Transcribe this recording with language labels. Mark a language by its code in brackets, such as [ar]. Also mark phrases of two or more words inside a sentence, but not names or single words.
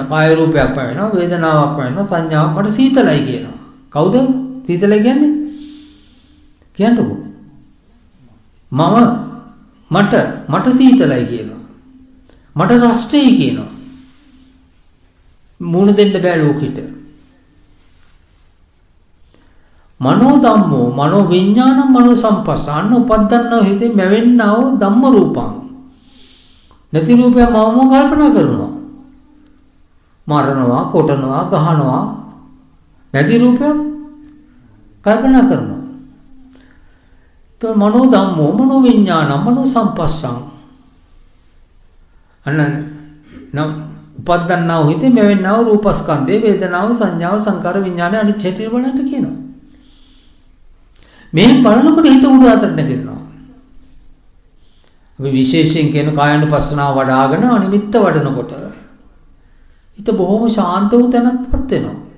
[si] කාය රූපයක්ම වෙනවා. වේදනාවක්ම වෙනවා. සංඥාවක් මට සීතලයි කියනවා. කවුද සීතලයි කියන්නේ? කියන්නකෝ. මට සීතලයි කියනවා. මට රස්ටේ කියනවා. මුණ දෙන්න බෑ ලෝකෙට. [pi] මනෝ ධම්මෝ මනෝ විඥානං මනෝ සම්පස්සාන උපද්දන්නව [si] හිතේ මැවෙන්නව [pi] ධම්ම රූපං. [si] නැති රූපය මම කල්පනා කරනවා. මරනවා, කොටනවා, ගහනවා. නැති රූපයක් කල්පනා කරනවා. तो [pi] मनो धम्मो मनो विज्ञान मनो संपස්සං [si] අන්න උපද්දන්නා හිතේ මෙවෙන්නව රූපස්කන්ධේ වේදනාව සංඥාව සංකාර විඥාන අනිච්චයට බලන්න කියනවා. මේ බලනකොට හිත උඩ අතට නැගෙනවා. අපි විශේෂයෙන් කියන කායानुපස්සනාව වඩ아가න අනිමිත්ත වඩනකොට හිත බොහොම ශාන්ත වූ තැනක්පත් වෙනවා.